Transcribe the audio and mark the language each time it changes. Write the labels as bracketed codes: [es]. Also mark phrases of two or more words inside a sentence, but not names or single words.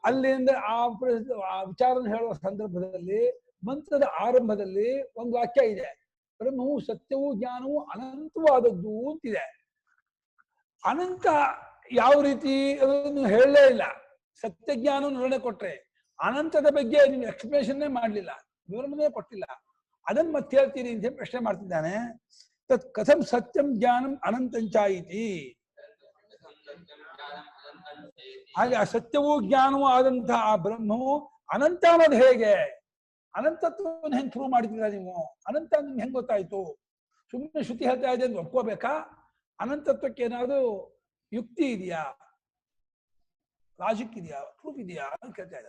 [kn] ಅಲ್ಲಿಂದ ಆ ವಿಚಾರನ ಹೇಳುವ ಸಂದರ್ಭದಲ್ಲಿ ಮಂತ್ರದ ಆರಂಭದಲ್ಲಿ ಒಂದು ವಾಕ್ಯ ಇದೆ, ಬ್ರಹ್ಮವು ಸತ್ಯವೂ ಜ್ಞಾನವೂ ಅನಂತವಾದದ್ದು ಅಂತಿದೆ. ಅನಂತ ಯಾವ ರೀತಿ ಅದನ್ನು ಹೇಳಲೇ ಇಲ್ಲ. ಸತ್ಯ ಜ್ಞಾನ ನಿರ್ಣಯ ಕೊಟ್ರೆ ಅನಂತದ ಬಗ್ಗೆ ನೀವು ಎಕ್ಸ್ಪ್ಲೇಷನ್ನೇ ಮಾಡಲಿಲ್ಲ, ವಿವರಣೆ ಕೊಟ್ಟಿಲ್ಲ. ಅದನ್ನ ಮತ್ತೆ ಹೇಳ್ತೀನಿ ಅಂತ ಪ್ರಶ್ನೆ ಮಾಡ್ತಿದ್ದಾನೆ. [sa] ತತ್ ಕಥಂ ಸತ್ಯಂ ಜ್ಞಾನಂ ಅನಂತಂಚಾಯಿತಿ. [kn] ಹಾಗೆ ಆ ಸತ್ಯವೂ ಜ್ಞಾನವೂ ಆದಂತಹ ಆ ಬ್ರಹ್ಮವು ಅನಂತ ಅನ್ನೋದು ಹೇಗೆ? ಅನಂತತ್ವವನ್ನು ಹೆಂಗ್ ಪ್ರೂವ್ ಮಾಡ್ತೀರಾ ನೀವು? ಅನಂತ ನಿಮ್ಗೆ ಹೆಂಗ್ ಗೊತ್ತಾಯ್ತು? ಸುಮ್ಮನೆ ಶ್ರುತಿ ಹೇಳ್ತಾ ಇದೆ ಅಂತ ಒಪ್ಕೋಬೇಕಾ? ಅನಂತತ್ವಕ್ಕೆ ಏನಾದ್ರು ಯುಕ್ತಿ ಇದೆಯಾ, ಲಾಜಿಕ್ ಇದೆಯಾ, ಪ್ರೂಫ್ ಇದೆಯಾ ಅಂತ ಕೇಳ್ತಾ ಇದ್ದಾರೆ.